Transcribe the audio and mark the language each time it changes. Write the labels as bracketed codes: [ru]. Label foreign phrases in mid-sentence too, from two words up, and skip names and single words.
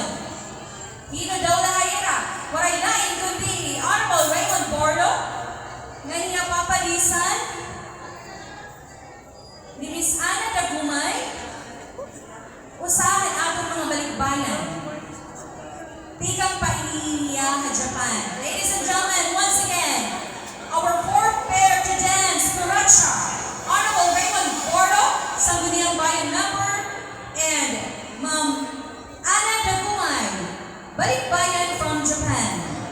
[war] Hino daw lahayera, waray lain kundi Honorable Raymond Bordo, nga hinapapalisan ni Miss Ana Dagumay, usahan atong mga balikbayan. Tikang painiya ha Japan. [en] Ladies and gentlemen, once again, our fourth pair to dance, Kuracha, Honorable Raymond Bordo, Sangguniang Bayan member, and Ma'am Ana Dagumay, balikbayan from Japan.